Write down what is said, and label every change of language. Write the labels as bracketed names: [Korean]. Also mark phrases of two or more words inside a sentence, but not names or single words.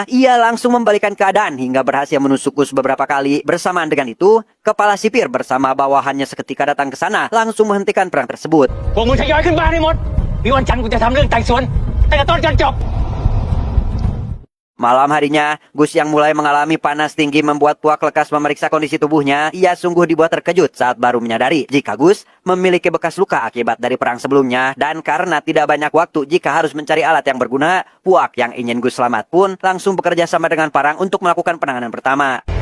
[Indonesian] Ia langsung membalikan keadaan hingga berhasil menusuk Gus beberapa kali. Bersamaan dengan itu, kepala sipir bersama bawahannya seketika datang ke sana langsung menghentikan perang tersebut. [Thai] พวกมึงทยอยขึ้นบ้านให้หมดมีวันจันทร์กูจะทำเรื่องไต่สวนตั้งแต่ต้นจนจบ [Indonesian] Malam harinya, Gus yang mulai mengalami panas tinggi membuat Puak lekas memeriksa kondisi tubuhnya. Ia sungguh dibuat terkejut saat baru menyadari jika Gus memiliki bekas luka akibat dari perang sebelumnya. Dan karena tidak banyak waktu jika harus mencari alat yang berguna, Puak yang ingin Gus selamat pun langsung bekerja sama dengan Parang untuk melakukan penanganan pertama.